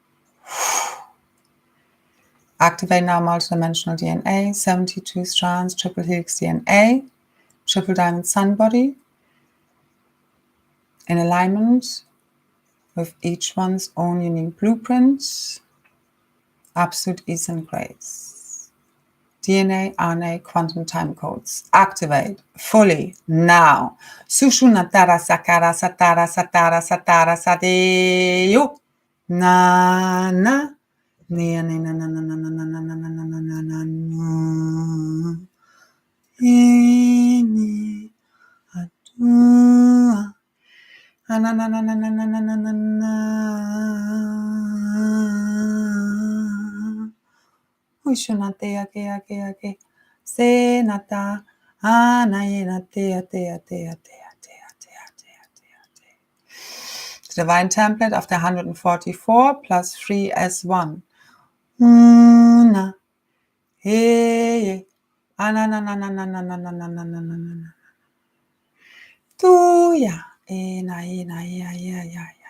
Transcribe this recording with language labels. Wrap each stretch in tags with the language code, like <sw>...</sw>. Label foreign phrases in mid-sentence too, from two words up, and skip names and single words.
<en>Activate now multidimensional DNA, 72 strands, triple helix DNA, triple diamond sun body, in alignment with each one's own unique blueprint, absolute ease and grace. DNA, RNA, quantum time codes. Activate fully now. Sushu natara sakara satara satara satara sadeyo. Na na. Nia na na na na na na na na na na na na na na. Ini atua. Na na na na na na na na na na. Ushunate ake ake ake. Se nata. Anaye nate ate ate ate ate ate ate ate ate. The divine template of the 144 plus 3 as 1. Na. Hey. Anananananananananananananana. Tuya. Ena ena ya ya ya ya.</en>